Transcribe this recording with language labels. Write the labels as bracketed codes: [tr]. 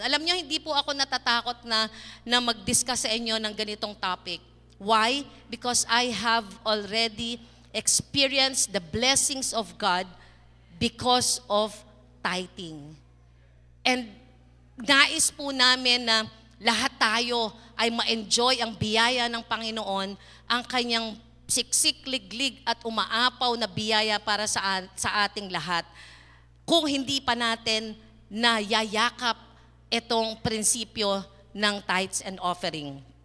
[tl] Alam niyo, hindi po ako natatakot na mag-discuss sa inyo ng ganitong topic. [en] Why? Because I have already experienced the blessings of God because of tithing. [tl] And nais po namin na lahat tayo ay ma-enjoy ang biyaya ng Panginoon, ang kanyang siksik, liglig at umaapaw na biyaya para sa ating lahat. Kung hindi pa natin na yayakap itong prinsipyo ng tithes and offering.